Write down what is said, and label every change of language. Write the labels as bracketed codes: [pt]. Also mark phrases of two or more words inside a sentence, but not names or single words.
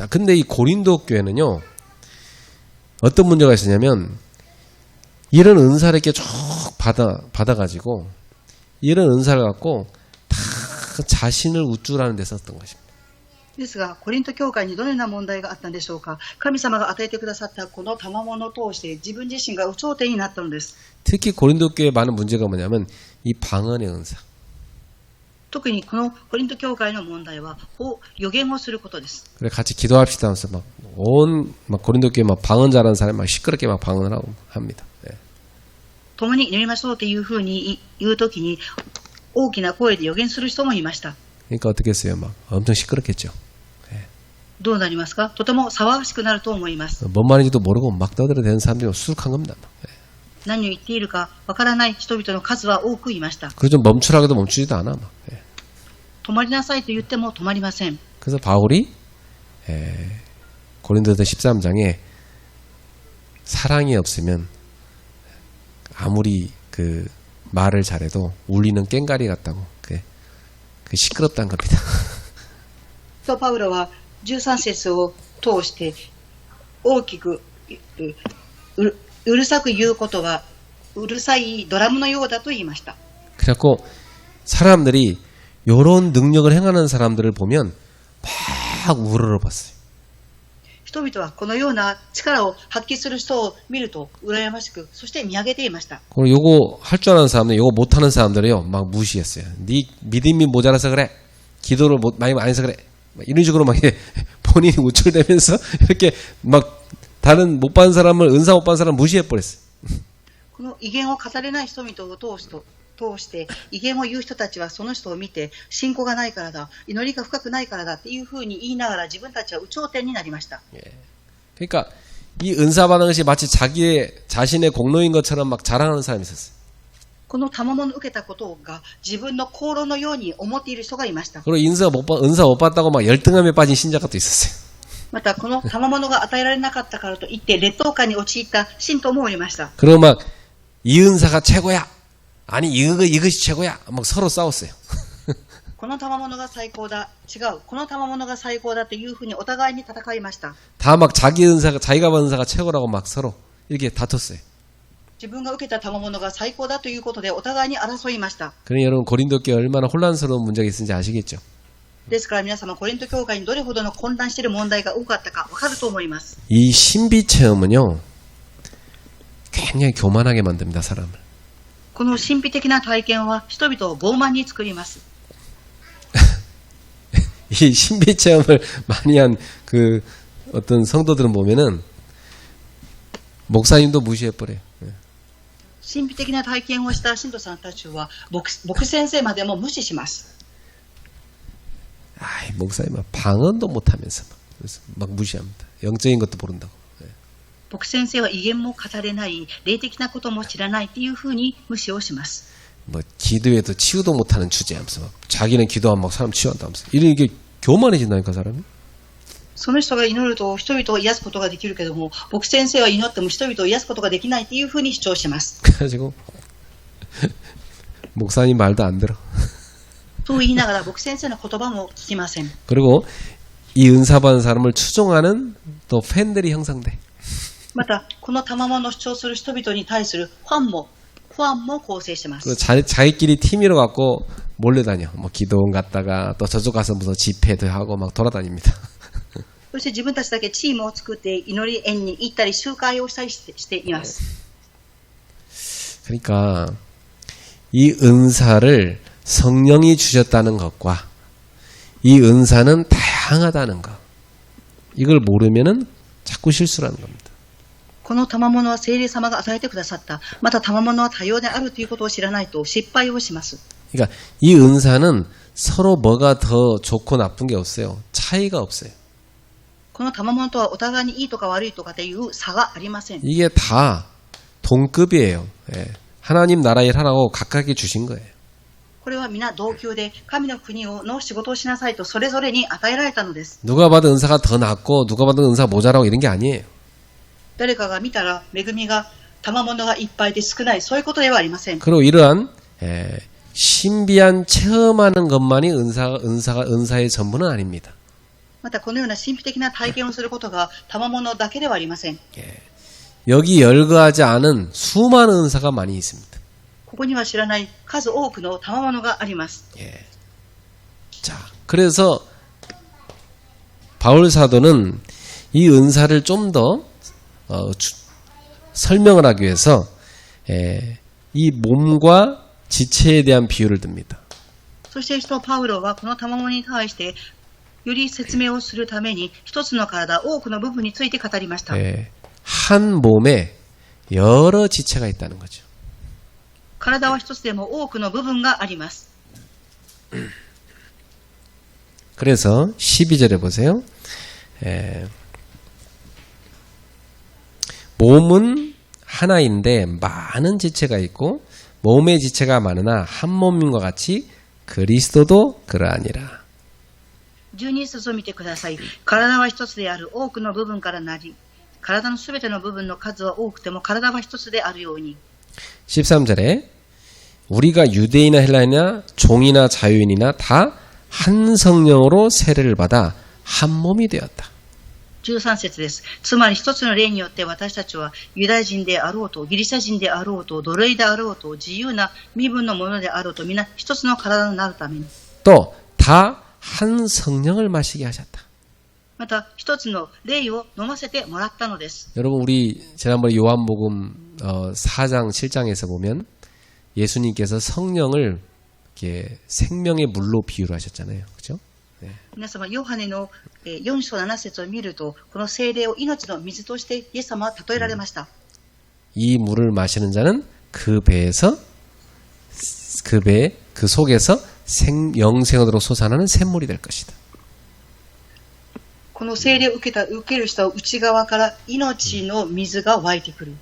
[ko] 자, 근데 이 고린도 교회는요 어떤 문제가 있었냐면 이런 은사를 이렇게 쭉 받아가지고 이런 은사를 갖고 다 자신을 우쭐하는 데 썼던 것입니다. [ja] ですがコリント教会にどのような問題があったんでしょうか。神様が与えてくださったこの賜物を通して自分自身が有頂天になったのです。 [ko] 특히 고린도 교회의 많은 문제가 뭐냐면 이 방언의 은사. [ja] 特にこのコリント教会の問題は予言をすることです。 [ko] 그래 같이 기도합시다 하면서 막 고린도 교회 막 방언 잘하는 사람이 막 시끄럽게 막 방언을 하고 합니다. 예. [ja] 共に祈りましょうというふうに言うときに大きな声で予言する人もいました。 [ko] 그러니까 어떻게 했어요? 막 엄청 시끄럽겠죠. [ja] どうなりますか？とても騒がしくなると思います。 [ko] 뭔 말인지도 모르고 막 떠들어대는 사람들이 수룩한 겁니다. 예. [ja] 何を言っているかわからない人々の数は多くいました。 [ko] 그래서 좀 멈추라고 해도 멈추지도 않아. 막. 예. [ja] 止まりなさいと言っても止まりません。 [ko] 그래서 바울이 고린도서 13장에 사랑이 없으면 아무리 그 말을 잘해도 울리는 꽹가리 같다고 그 시끄럽다는 겁니다. [ja] とパウロは13節を通して大きくうるさく言うことはうるさいドラムのようだと言いました。 [ko] 그래갖고 사람들이 요런 능력을 행하는 사람들을 보면 막 우러러봤어요. [ja] 人々はこのような力を発揮する人を見ると羨ましく、そして見上げていました。 [ko] 그리고 요거 할 줄 아는 사람들, 요거 못하는 사람들이요 막 무시했어요. 네 믿음이 모자라서 그래. 기도를 많이 안 해서 그래. 이런 식으로 막 본인이 우쭐대면서 이렇게 막 다른 못 받은 사람을 은사 못 받은 사람 무시해버렸어요. [ja] この威厳を語れない人々を通して威厳を言う人たちはその人を見て信仰がないからだ、祈りが深くないからだっていうふうに言いながら自分たちは有頂天になりました。 [ko] 그러니까 이 은사 받은 것이 마치 자신의 공로인 것처럼 막 자랑하는 사람이 있었어요. [ja] この賜物を受けたことが自分の功労のように思っている人がいました。 [ko] 그리고 은사 못 받다고 막 열등함에 빠진 신자가 또 있었어요. [ja] またこの賜物が与えられなかったからといって劣等感に陥った信徒もおりました。 [ko] 그리고 막 이 은사가 최고야. 아니 이것이 최고야. 막 서로 싸웠어요. [ja] この賜物が最高だ、違う、この賜物が最高だというふうにお互いに戦いました。 [ko] 다 막 자기가 받은 은사가 최고라고 막 서로 이렇게 다퉜어요. [ja] 自分が受けた賜物が最高だということでお互いに争いました。 [ko] 그러니 여러분 고린도 교회 얼마나 혼란스러운 문제가 있는지 아시겠죠? [ja] ですから皆様コリント教会にどれほどの混乱している問題が多かったかわかると思います。 [ko] 이 신비 체험은요 굉장히 교만하게 만듭니다 사람을. [ja] この神秘的な体験は人々を傲慢に作ります。 [ko] 이 신비 체험을 많이 한 그 어떤 성도들은 보면은 목사님도 무시해버려요. [ja] 神秘的な体験をした信徒さんたちは牧先生までも無視します。 [ko] 아이 목사님 막 방언도 못하면서 막 무시합니다. 영적인 것도 모른다고. [ja] 牧先生は威厳も語れない、霊的なことも知らないっていうふうに無視をします。 [ko] 뭐 기도에도 치유도 못하는 주제하면서 막 자기는 기도하면 막 사람 치유한다면서 이게 교만해진다니까 사람이. [ja] その人が祈ると人々を癒すことができるけども、牧先生は祈っても人々を癒すことができないっていうふうに主張します。 [ko] 그래가지고 목사님 말도 안 들어. [ja] と言いながら牧先生の言葉も聞きません。 [ko] 그리고 이 은사 받은 사람을 추종하는 또 팬들이 형성돼. [ja] またこの賜物を主張する人々に対するファンも構成してます。 [ko] 자기끼리 팀으로 갖고 몰려다녀. 뭐 기도원 갔다가 또 저쪽 가서 무슨 집회도 하고 막 돌아다닙니다. [ja] そして自分たちだけチームを作って祈り園に行ったり集会をしたりしています。 [ko] 그러니까 이 은사를 성령이 주셨다는 것과 이 은사는 다양하다는 것, 이걸 모르면은 자꾸 실수라는 겁니다. [ja] この賜物は聖霊様が与えてくださった。また賜物は多様であるということを知らないと失敗をします。 [ko] 그러니까 이 은사는 서로 뭐가 더 좋고 나쁜 게 없어요. 차이가 없어요. [ja] この賜物とはお互いにいいとか悪いとかという差がありません。 [ko] 이게 다 동급이에요. 예. 하나님 나라 일 하라고 각각이 주신 거예요. [ja] これは皆同級で神の国の仕事をしなさいとそれぞれに与えられたのです。 [ko] 누가 받은 은사가 더 낫고 누가 받은 은사가 모자라고 이런 게 아니에요. [ja] 誰かが見たら恵みが賜物がいっぱいで少ない、そういうことではありません。 [ko] 그리고 이러한 신비한 체험하는 것만이 은사의 전부는 아닙니다. [ja] またこのような神秘的な体験をすることが賜物だけではありません。 [ko] 여기 열거하지 않은 수많은 은사가 많이 있습니다. [ja] ここには知らない数多くの賜物があります。 [ko] 자, 그래서 바울 사도는 이 은사를 좀 더 설명을 하기 위해서 이 몸과 지체에 대한 비유를 듭니다. [ja] そして使徒パウロはこの賜物に対してより説明をするために一つの体、多くの部分について語りました。 [ko] 예, 한 몸에 여러 지체가 있다는 거죠. [ja] 体は一つでも多くの部分があります。 [ko] 그래서 12절에 보세요. 몸은 하나인데 많은 지체가 있고 몸의 지체가 많으나 한 몸인 것 같이 그리스도도 그러하니라. [ja] 12 節を見てください。体は一つである、多くの部分からなり、体のすべての部分の数は多くても体は一つであるように。 [ko] 13절에 우리가 유대인이나 헬라인이나 종이나 자유인이나 다 한 성령으로 세례를 받아 한 몸이 되었다. [ja] 13 節です。つまり一つの霊によって私たちはユダヤ人であろうと、ギリシャ人であろうと、奴隷であろうと、自由な身分のものであろうと、皆一つの体になるために。 [ko] 또 다 한 성령을 마시게 하셨다. [ja] また一つの霊を飲ませてもらったのです。 [ko] 여러분 우리 지난번에 요한복음 4장 7장에서 보면 예수님께서 성령을 이렇게 생명의 물로 비유를 하셨잖아요. 그렇죠? [ja] 皆様、ヨハネの4章7節を見ると、この聖霊を命の水としてイエス様は例えられました。 [ko] 이 물을 마시는 자는 그 배에서 그 속에서 영생으로 솟아나는 샘물이 될 것이다. [ja] この聖霊を受ける人は内側から命の水が湧いてくる。